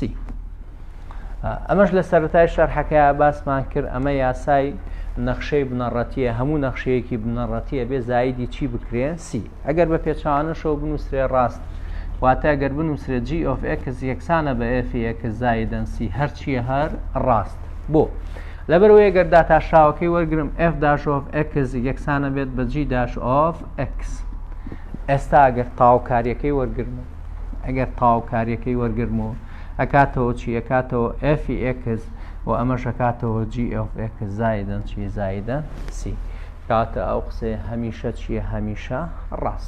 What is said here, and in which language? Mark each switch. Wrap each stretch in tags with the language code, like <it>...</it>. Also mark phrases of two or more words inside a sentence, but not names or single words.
<ckb>ئەمەش لە سەرەتای شەرحەکەیە باسمان کرد ئەمە یاسای نەخشەی بنەڕەتیە هەموو نەخشەیەکی بنەڕەتیە بێ زایدی چی بکرێن سی. ئەگەر بە پێچوانەشەوە بنووسرێ ڕاست واتە ئەگەر بنووسرێت</ckb> <en>g of x</en> <ckb>یەکسانە بە f(x) زائیدەن c هەرچیە هەر ڕاست. بۆ لەبەرەوەی ئەگەر داتاشاوەکەی وەرگرم</ckb> <en>f dash of x</en> <ckb>یەکسانە بێت بە</ckb> <en>g dash of x.</en> <ckb>ئێستا ئەگەر تاواوکاریەکەی وەرگرمەوە ئەکاتەوە چی؟ ئەکاتەوە f(x) و ئەمەش ئەکاتەوە</ckb> <en>g of x</en> <ckb>زائیدەن چی؟ زائیدەن c کاتە ئەو قسەیە هەمیشە چییە؟ هەمیشە ڕاست.</ckb>